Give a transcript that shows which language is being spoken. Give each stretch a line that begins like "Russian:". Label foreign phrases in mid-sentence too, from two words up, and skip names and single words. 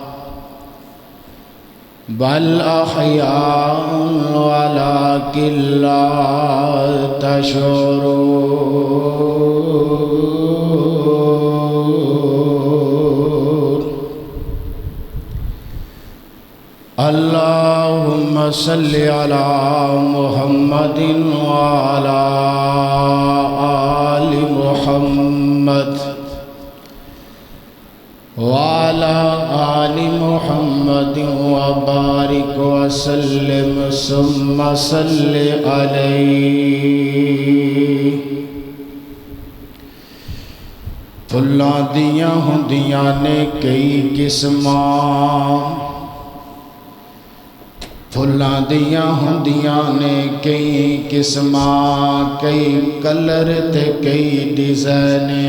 Arabic: بل أحياء ولكن لا تشعرون اللهم صل على محمد وعلى آل محمد وعلى آل محمد وبارك وسلم ثم صل عليه
Punjabi: پھلاں دیاں ہوندیاں نے کئی قسماں پھلاں دیاں ہوندیاں نے کئی قسماں کئی کلر تے کئی ڈیزائن